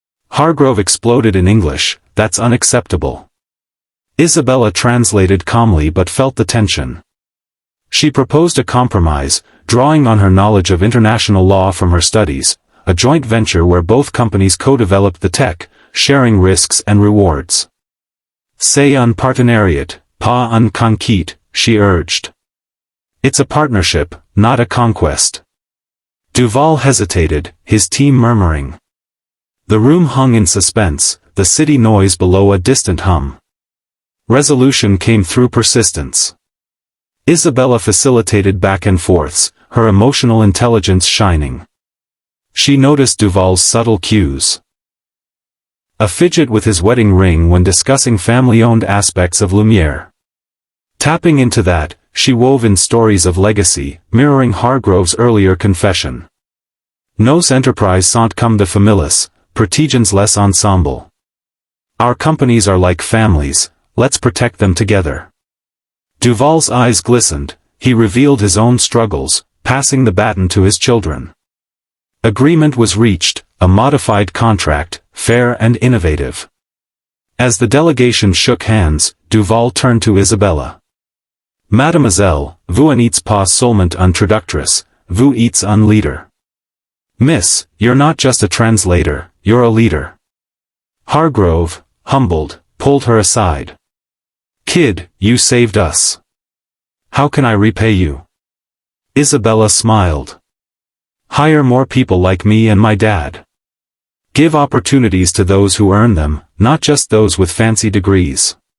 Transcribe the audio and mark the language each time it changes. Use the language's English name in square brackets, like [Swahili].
[English] Hargrove exploded in English, "That's unacceptable." Isabella translated calmly but felt the tension. She proposed a compromise, drawing on her knowledge of international law from her studies, a joint venture where both companies co-developed the tech, sharing risks and rewards. [French] C'est un partenariat, pas un conquête, [English] she urged. It's a partnership, not a conquest. Duval hesitated, his team murmuring. The room hung in suspense, the city noise below a distant hum. Resolution came through persistence. Isabella facilitated back and forths, her emotional intelligence shining. She noticed Duval's subtle cues. A fidget with his wedding ring when discussing family-owned aspects of Lumiere. Tapping into that, she wove in stories of legacy, mirroring Hargrove's earlier confession. [French] Nos enterprises sont comme de familles, partisans les ensemble. [English] Our companies are like families, let's protect them together. Duval's eyes glistened, he revealed his own struggles, passing the baton to his children. Agreement was reached, a modified contract, fair and innovative. As the delegation shook hands, Duval turned to Isabella. [French] Mademoiselle, vous n'êtes pas seulement une traductrice, vous êtes un leader. [English] Miss, you're not just a translator, you're a leader. Hargrove, humbled, pulled her aside. Kid, you saved us. How can I repay you? Isabella smiled. Hire more people like me and my dad. Give opportunities to those who earn them, not just those with fancy degrees.